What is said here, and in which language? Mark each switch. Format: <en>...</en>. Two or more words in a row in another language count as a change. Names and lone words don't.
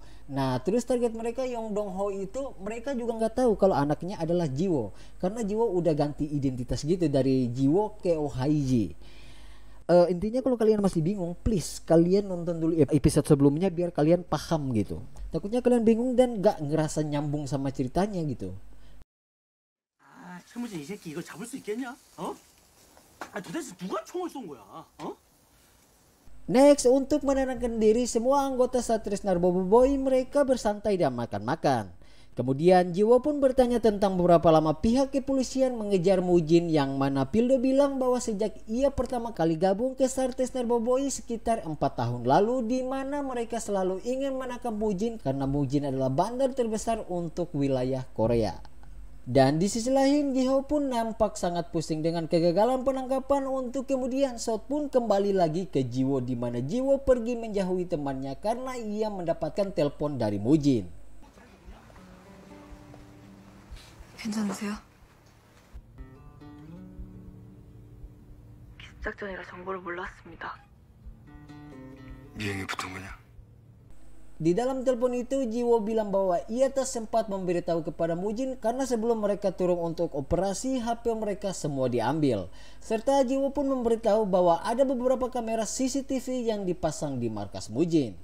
<id>Nah, terus target mereka Yong Dong-ho itu mereka juga nggak tahu kalau anaknya adalah Jiwo, karena Jiwo udah ganti identitas gitu dari Jiwo ke Ohaiji. Intinya kalau kalian masih bingung, please kalian nonton dulu episode sebelumnya biar kalian paham gitu. Takutnya kalian bingung dan nggak ngerasa nyambung sama ceritanya gitu.</id> <ko>아, 최무진 이 새끼 이걸 잡을 수 있겠냐? 어? 아, 도대체 누가 총을 쏜 거야? 어?</ko> <id>Next, untuk menenangkan diri semua anggota Satris Narboboy, mereka bersantai dan makan-makan. Kemudian Jiwo pun bertanya tentang beberapa lama pihak kepolisian mengejar Mujin, yang mana Pildo bilang bahwa sejak ia pertama kali gabung ke Satris Narboboy sekitar 4 tahun lalu, di mana mereka selalu ingin menangkap Mujin karena Mujin adalah bandar terbesar untuk wilayah Korea. Dan di sisi lain, Giho pun nampak sangat pusing dengan kegagalan penangkapan, untuk kemudian Shot pun kembali lagi ke Jiwo, di mana Jiwo pergi menjauhi temannya karena ia mendapatkan telepon dari Mujin.</id> <ko>괜찮으세요? 기습작전이라 정보를 몰랐습니다. 미행이 붙은 거냐?</ko> <id>Di dalam telepon itu, Jiwo bilang bahwa ia tak sempat memberitahu kepada Mujin karena sebelum mereka turun untuk operasi, HP mereka semua diambil. Serta Jiwo pun memberitahu bahwa ada beberapa kamera CCTV yang dipasang di markas Mujin.</id>